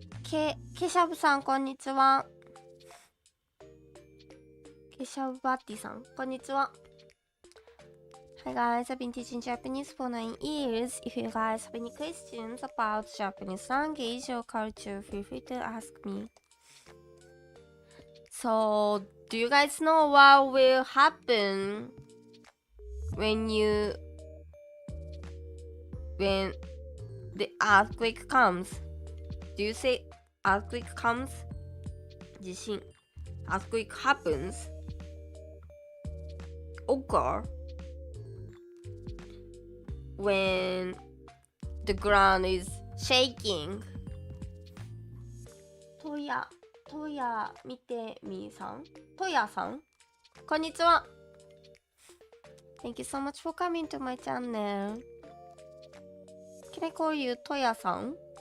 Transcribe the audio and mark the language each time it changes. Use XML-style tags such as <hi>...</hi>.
<ja>ケシャブさん、こんにちは。ケシャブバッティさん、こんにちは。</ja> <en>Hi guys, I've been teaching Japanese for 9 years. If you guys have any questions about Japanese language or culture, feel free to ask me. So, do you guys know what will happen when the earthquake comes? Do you say earthquake comes? 地震 earthquake happens? Occur when the ground is shaking.</en> <ja>トヤ見てみさん、トヤさん、こんにちは。</ja> <en>Thank you so much for coming to my channel. Can I call you トヤさん？</en>